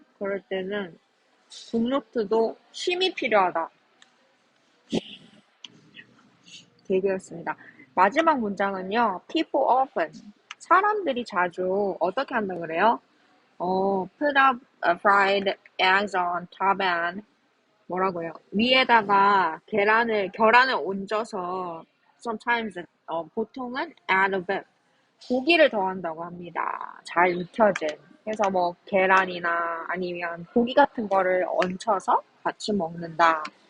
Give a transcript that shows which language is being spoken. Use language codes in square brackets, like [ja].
[ko] 그럴 때는 굿노트도 쉼이 필요하다. 계기였습니다. 마지막 문장은요. [en] People often. [ko] 사람들이 자주 어떻게 한다 그래요? [en] Put up fried eggs on top and [ko] 뭐라고요? 위에다가 계란을 얹어서 sometimes 보통은 [en] add a bit [ko] 고기를 더한다고 합니다. 잘 익혀진. 그래서 뭐 계란이나 아니면 고기 같은 거를 얹혀서 같이 먹는다.